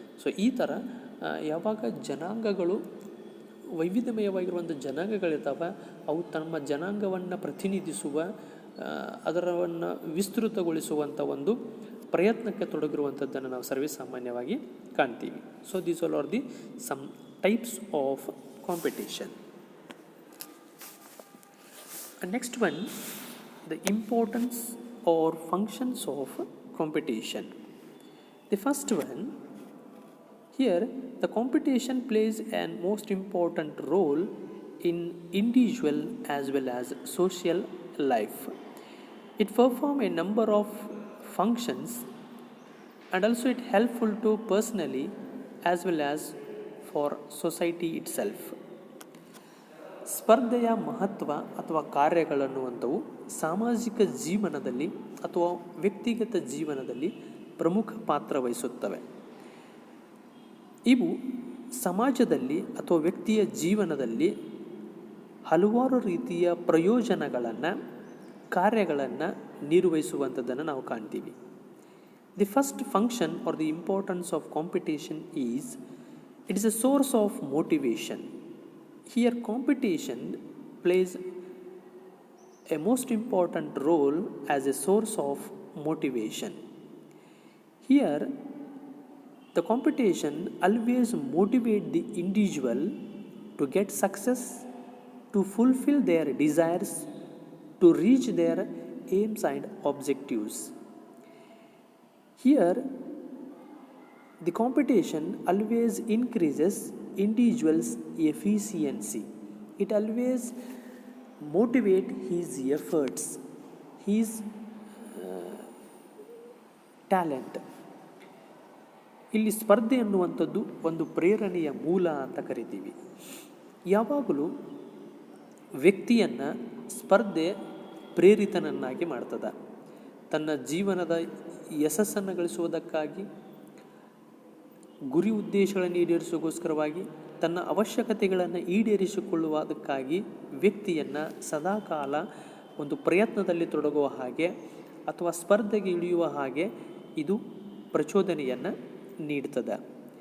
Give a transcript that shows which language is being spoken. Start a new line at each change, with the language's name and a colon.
Kannada: So ಈ ಥರ ಯಾವಾಗ ಜನಾಂಗಗಳು ವೈವಿಧ್ಯಮಯವಾಗಿರುವಂಥ ಜನಾಂಗಗಳಿರ್ತಾವೆ, ಅವು ತಮ್ಮ ಜನಾಂಗವನ್ನು ಪ್ರತಿನಿಧಿಸುವ, ಅದರವನ್ನು ವಿಸ್ತೃತಗೊಳಿಸುವಂಥ ಒಂದು ಪ್ರಯತ್ನಕ್ಕೆ ತೊಡಗಿರುವಂಥದ್ದನ್ನು ನಾವು ಸರ್ವೇ ಸಾಮಾನ್ಯವಾಗಿ ಕಾಣ್ತೀವಿ.
English: So these all are the some types of competition. Next one, the importance or functions of competition. The first one, here the competition plays an most important role in individual as well as social life. It performs a number of functions and also it helpful to personally as well as for society itself.
Kannada: ಸ್ಪರ್ಧೆಯ ಮಹತ್ವ ಅಥವಾ ಕಾರ್ಯಗಳನ್ನುವಂಥವು ಸಾಮಾಜಿಕ ಜೀವನದಲ್ಲಿ ಅಥವಾ ವ್ಯಕ್ತಿಗತ ಜೀವನದಲ್ಲಿ ಪ್ರಮುಖ ಪಾತ್ರ ವಹಿಸುತ್ತವೆ. ಇವು ಸಮಾಜದಲ್ಲಿ ಅಥವಾ ವ್ಯಕ್ತಿಯ ಜೀವನದಲ್ಲಿ ಹಲವಾರು ರೀತಿಯ ಪ್ರಯೋಜನಗಳನ್ನು, ಕಾರ್ಯಗಳನ್ನು ನಿರ್ವಹಿಸುವಂಥದ್ದನ್ನು ನಾವು ಕಾಣ್ತೀವಿ.
English: The first function are the importance of competition is, it is a source of motivation. Here competition plays a most important role as a source of motivation. Here the competition always motivates the individual to get success, to fulfill their desires, to reach their aims and objectives. Here the competition always increases individual's efficiency. It always motivate his efforts, his talent.
Kannada: ಇಲ್ಲಿ ಸ್ಪರ್ಧೆ ಅನ್ನುವಂಥದ್ದು ಒಂದು ಪ್ರೇರಣೆಯ ಮೂಲ ಅಂತ ಕರಿತೀವಿ. ಯಾವಾಗಲೂ ವ್ಯಕ್ತಿಯನ್ನು ಸ್ಪರ್ಧೆ ಪ್ರೇರಿತನನ್ನಾಗಿ ಮಾಡ್ತದೆ. ತನ್ನ ಜೀವನದ ಯಶಸ್ಸನ್ನು ಗಳಿಸುವುದಕ್ಕಾಗಿ, ಗುರಿ ಉದ್ದೇಶಗಳನ್ನು ಈಡೇರಿಸೋಗೋಸ್ಕರವಾಗಿ, ತನ್ನ ಅವಶ್ಯಕತೆಗಳನ್ನು ಈಡೇರಿಸಿಕೊಳ್ಳುವುದಕ್ಕಾಗಿ ವ್ಯಕ್ತಿಯನ್ನು ಸದಾಕಾಲ ಒಂದು ಪ್ರಯತ್ನದಲ್ಲಿ ತೊಡಗುವ ಹಾಗೆ ಅಥವಾ ಸ್ಪರ್ಧೆಗೆ ಇಳಿಯುವ ಹಾಗೆ ಇದು ಪ್ರಚೋದನೆಯನ್ನು ನೀಡ್ತದೆ.